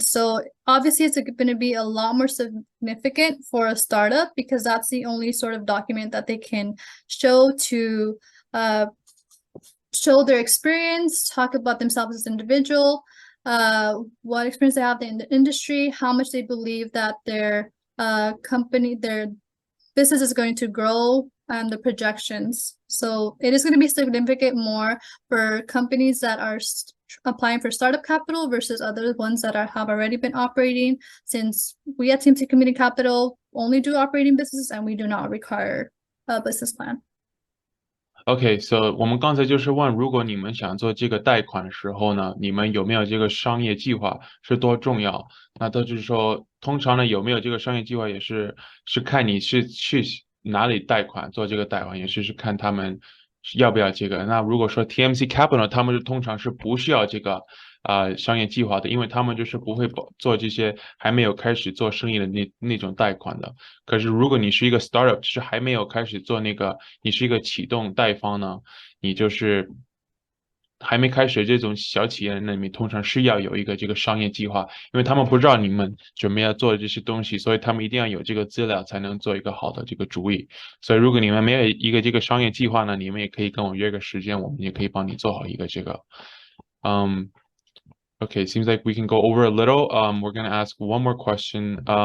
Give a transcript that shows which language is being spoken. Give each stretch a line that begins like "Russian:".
English: So obviously it's going to be a lot more significant for a startup because that's the only sort of document that they can show to show their experience, talk about themselves as an individual, what experience they have in the industry, how much they believe that their company, their business is going to grow, and the projections. So it is going to be significant more for companies that are applying for startup capital versus other ones that have already been operating, since we at TMC Community Capital only do operating businesses and we do not require a business plan.
Chinese: Okay, so 我们刚才就是问，如果你们想做这个贷款的时候呢，你们有没有这个商业计划是多重要？那都就是说，通常呢有没有这个商业计划也是看你是去哪里贷款做这个贷款，也是看他们要不要这个。那如果说 TMC Capital 他们通常是不需要这个商业计划的，因为他们就是不会做这些还没有开始做生意的那种贷款的。可是如果你是一个 startup， 是还没有开始做那个，你是一个启动贷方呢，你就是还没开始这种小企业，那你通常是要有一个这个商业计划，因为他们不知道你们准备要做的这些东西，所以他们一定要有这个资料才能做一个好的这个主意。所以如果你们没有一个这个商业计划呢，你们也可以跟我约个时间，我们也可以帮你做好一个这个。
English: Okay, seems like we can go over a little. We're going to ask one more question.